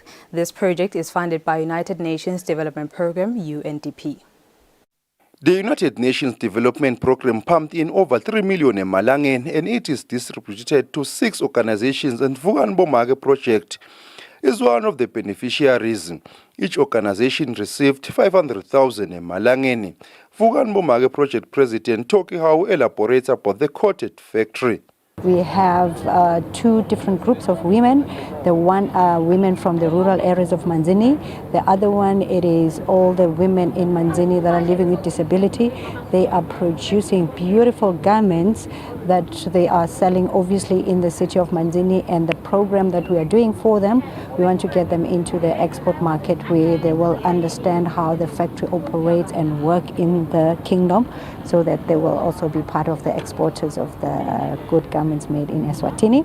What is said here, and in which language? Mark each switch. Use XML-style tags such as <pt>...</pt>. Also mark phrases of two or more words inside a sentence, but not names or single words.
<en>This project is funded by United Nations Development Programme, UNDP. The United Nations Development Programme pumped in over 3 million emalangeni, and it is distributed to 6 organizations, and Vukan Bomage project is one of the beneficiaries. Each organization received 500,000 emalangeni. Vukan Bomage project president Toki Hau elaborates about the cottage factory. We have 2 different groups of women. The one are women from the rural areas of Manzini. The other one, it is all the women in Manzini that are living with disability. They are producing beautiful garments that they are selling obviously in the city of Manzini, and the program that we are doing for them, we want to get them into the export market where they will understand how the factory operates and work in the kingdom, so that they will also be part of the exporters of the good garments made in Eswatini.</en>